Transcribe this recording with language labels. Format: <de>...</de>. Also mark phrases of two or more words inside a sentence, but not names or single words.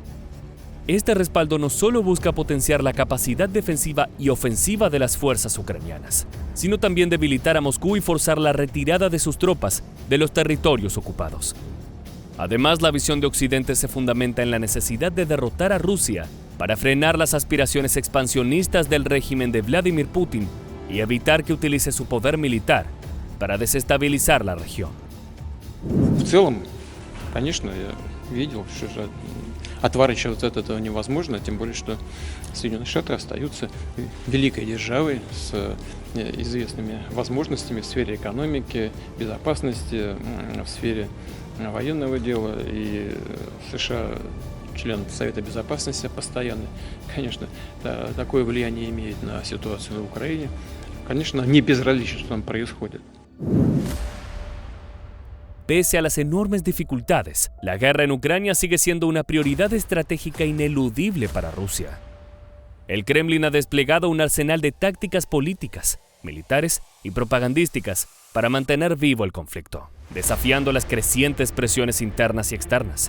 <es>Este respaldo no solo busca potenciar la capacidad defensiva y ofensiva de las fuerzas ucranianas, sino también debilitar a Moscú y forzar la retirada de sus tropas de los territorios ocupados. Además, la visión de Occidente se fundamenta en la necesidad de derrotar a Rusia para frenar las aspiraciones expansionistas del régimen de Vladimir Putin y evitar que utilice su poder militar para desestabilizar la región.</es> <ru>В целом, конечно, я видел, что отворачиваться от этого невозможно, тем более, что Соединенные Штаты остаются великой державой с известными возможностями в сфере экономики, безопасности, в сфере военного дела, и США член Совета Безопасности постоянно, конечно, такое влияние имеет на ситуацию на Украине. Конечно, не безразлично, что там происходит.</ru> <es>Pese a las enormes dificultades, la guerra en Ucrania sigue siendo una prioridad estratégica ineludible para Rusia. El Kremlin ha desplegado un arsenal de tácticas políticas, militares y propagandísticas para mantener vivo el conflicto, desafiando las crecientes presiones internas y externas.</es>